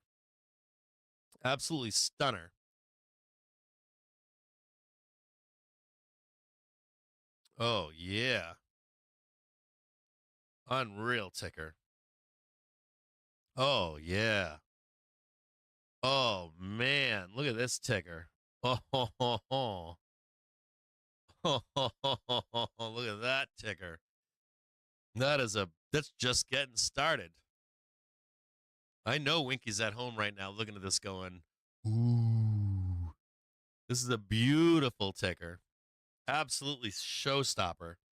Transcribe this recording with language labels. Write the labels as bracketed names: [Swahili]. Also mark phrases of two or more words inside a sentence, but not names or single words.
[English] Absolutely stunner. Oh, yeah. Unreal ticker. Oh, yeah. Oh, man. Look at this ticker. Oh, ho, ho, ho. Oh, ho, ho, ho, ho, ho. Look at that ticker. That's just getting started. I know Winky's at home right now looking at this going, ooh, this is a beautiful ticker. Absolutely showstopper.